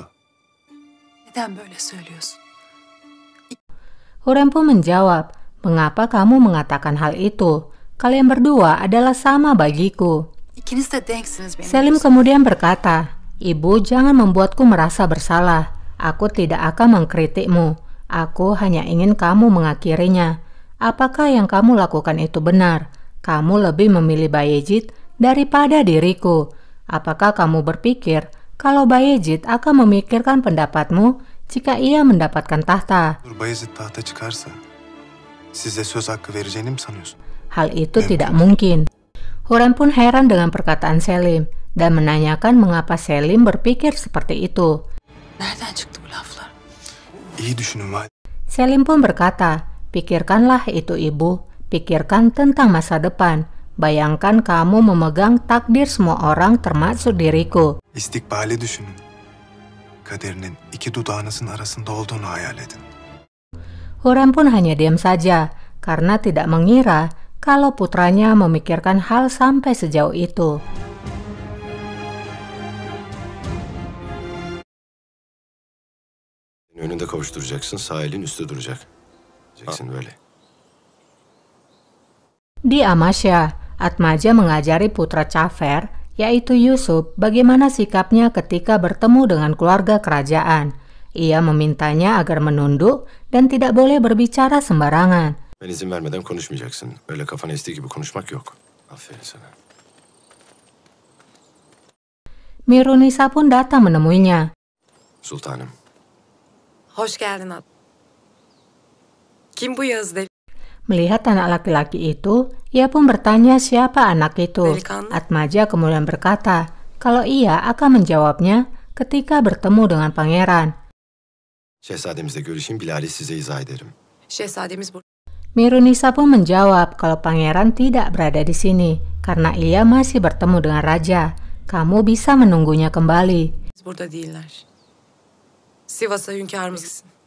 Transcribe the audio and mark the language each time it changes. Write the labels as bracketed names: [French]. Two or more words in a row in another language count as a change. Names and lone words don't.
[Turkish] Neden böyle söylüyorsun? [Indonesian] Hurrem pun menjawab, mengapa kamu mengatakan hal itu? Kalian berdua adalah sama bagiku. [Turkish] İkiniz de denksiniz benim. [Indonesian] Selim kemudian berkata, Ibu jangan membuatku merasa bersalah. Aku tidak akan mengkritikmu. Aku hanya ingin kamu mengakhirinya. Apakah yang kamu lakukan itu benar? Kamu lebih memilih Bayezid daripada diriku. Apakah kamu berpikir kalau Bayezid akan memikirkan pendapatmu jika ia mendapatkan tahta? [Turkish] Bayezid tahta çıkarsa size söz hakkı vereceğini mi sanıyorsun? [Indonesian] Hal itu tidak mungkin. Hurrem pun heran dengan perkataan Selim dan menanyakan mengapa Selim berpikir seperti itu. [Turkish] Nereden çıktı bu laflar? İyi düşünün valide. [Indonesian] Selim pun berkata, pikirkanlah itu ibu, pikirkan tentang masa depan. Bayangkan kamu memegang takdir semua orang termasuk diriku. [Turkish] İstikbali düşünün. Kaderinin iki dudağınızın arasında olduğunu hayal edin. [Indonesian] Hurrem pun hanya diam saja karena tidak mengira kalau putranya memikirkan hal sampai sejauh itu. [Turkish] Önünde kavuşturacaksın, sağ elin üstte duracak. Diyeceksin böyle. [Indonesian] Di Amasya, Atmaja mengajari putra Cafer, yaitu Yusuf, bagaimana sikapnya ketika bertemu dengan keluarga kerajaan. Ia memintanya agar menunduk dan tidak boleh berbicara sembarangan. [Turkish] Ben izin vermeden konuşmayacaksın. Öyle kafana estiği gibi konuşmak yok. Aferin sana. [Indonesian] Mirunisa pun datang menemuinya. [Turkish] Sultanım. Hoş geldin Ad. Kim bu Yağız deli? [Indonesian] Melihat anak laki-laki itu, ia pun bertanya siapa anak itu. [Turkish] Delikanlı. [Indonesian] Atmaja kemudian berkata kalau ia akan menjawabnya ketika bertemu dengan pangeran. [Turkish] Şehzademizle görüşeyim, Bilal'i size izah ederim. Şehzademiz burada. [Indonesian] Mirunisa pun menjawab kalau pangeran tidak berada di sini karena ia masih bertemu dengan raja. Kamu bisa menunggunya kembali. [Turkish] Burada değiller. Sivas'a hünkârımızsın.